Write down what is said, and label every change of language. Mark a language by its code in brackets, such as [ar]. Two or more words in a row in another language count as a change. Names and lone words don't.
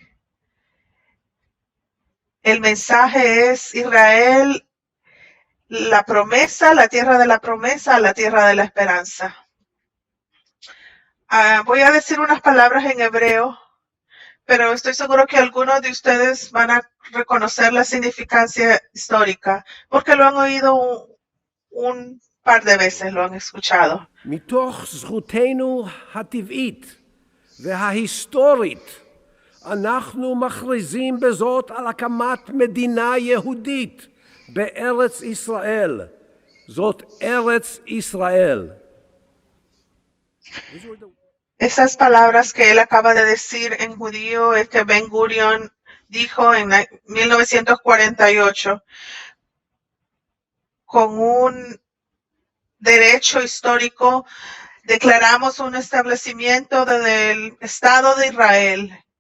[es] El mensaje es Israel, la promesa, la tierra de la promesa, la tierra de la esperanza. Voy a decir unas palabras en hebreo, pero estoy seguro que algunos de ustedes van a reconocer la significancia histórica, porque lo han oído un par de veces, lo han escuchado. [he] מתוך זכותנו הטבעית וההיסטורית, אנחנו מכריזים בזאת על הקמת מדינה יהודית בארץ ישראל. זאת ארץ ישראל. [es] Esas palabras que él acaba de decir en judío es que Ben Gurion dijo en 1948 con un derecho histórico declaramos un establecimiento del Estado de Israel.